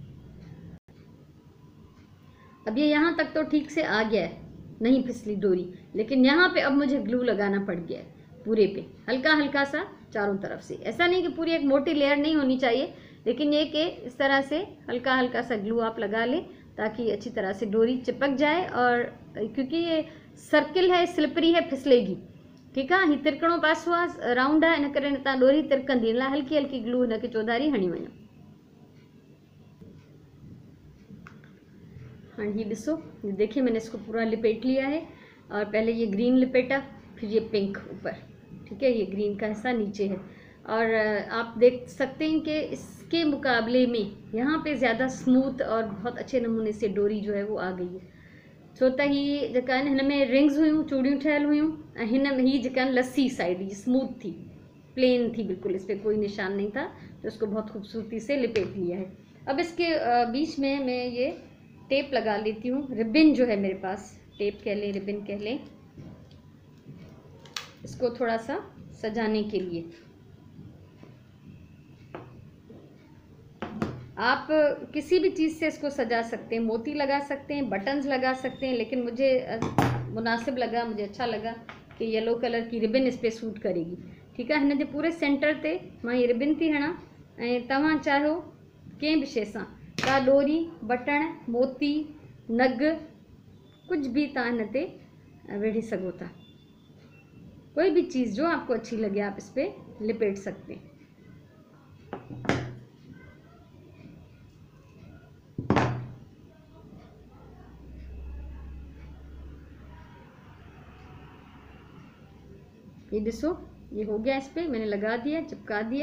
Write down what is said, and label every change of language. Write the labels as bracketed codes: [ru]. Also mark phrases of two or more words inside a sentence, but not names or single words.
[ur] اب یہ یہاں تک تو ٹھیک سے آ گیا ہے، نہیں پھسلی ڈوری، لیکن یہاں پے اب مجھے گلو لگانا پڑ گیا ہے پورے پے، ہلکا ہلکا سا چاروں طرف سے. ایسا نہیں کہ پوری ایک موٹی لیئر نہیں ہونی چاہیے، لیکن یہ کہ اس طرح سے ہلکا ہلکا سا گلو آپ لگا لیں تاکہ اچھی طرح سے ڈوری چپک جائے. اور کیونکہ یہ سرکل ہے، سلپری ہے، پھسلے گی. [sd] ठीक है, ही तिरकणो पासो आहे, राउंड आहे, इन करे तव्हां डोरी तिरकंदी, इन लाइ हल्की हल्की ग्लू हिनखे चौधारी हणी वञो। [ur] ہاں، یہ ڈسو، یہ دیکھیے میں نے اس کو پورا لپیٹ لیا ہے. اور پہلے یہ گرین لپیٹا، پھر یہ پنک اوپر. ٹھیک ہے، یہ گرین کا حصہ نیچے ہے۔ اور آپ دیکھ سکتے ہیں کہ اس کے مقابلے میں یہاں پے زیادہ سموتھ اور بہت اچھے نمونے سے ڈوری جو ہے وہ آ گئی ہے. [sd] छो त ही जेका आहिनि हिन में रिंग्स हुयूं, चूड़ियूं ठहियल हुयूं, ऐं हिन में ही जेका लस्सी साइड ये स्मूथ थी, प्लेन थी बिल्कुल, [ur] اس پر کوئی نشان نہیں تھا، تو اس کو بہت خوبصورتی سے لپیٹ لیا ہے. اب اس کے بیچ میں میں یہ ٹیپ لگا لیتی ہوں. ربن جو ہے میرے پاس، ٹیپ کہہ لیں، ربن کہہ لیں، اس کو تھوڑا سا سجانے کے لیے. آپ کسی بھی چیز سے اس کو سجا سکتے ہیں، موتی لگا سکتے ہیں، بٹنز لگا سکتے ہیں، لیکن مجھے مناسب لگا، مجھے اچھا لگا کہ ییلو کلر کی ربن اس پر سوٹ کرے گی. ٹھیک ہے, [sd] हिन जे पूरे सेंटर ते मां ये रिबिन थी हणा, ऐं तव्हां चाहियो कंहिं बि शइ सां, का डोरी, बटण, मोती, नग, [ur] کچھ بھی [sd] तव्हां हिन ते वेढ़े सघो था। [ur] کوئی بھی چیز جو آپ کو اچھی لگے آپ اس پر لپیٹ سکتے ہیں. یہ دیکھو، یہ ہو گیا، اس پر میں نے لگا دیا، چپکا دیا.